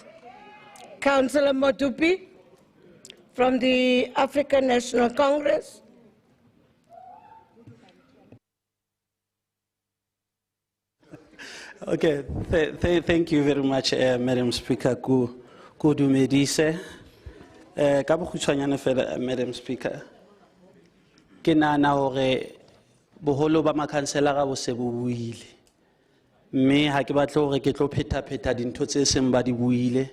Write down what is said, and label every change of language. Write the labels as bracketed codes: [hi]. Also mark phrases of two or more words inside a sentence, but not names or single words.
[en] Councillor Modupi from the African National Congress. Okay, thank you very much, Madam Speaker. [st] Ku dumedise. Ka bokgutshwanyane fela, [en] Madam Speaker. [st] Ke nahana hore boholo ba makhanselara bo se bo buile. mme ha ke batle hore ke tlo pheta dintho tse seng ba di buile.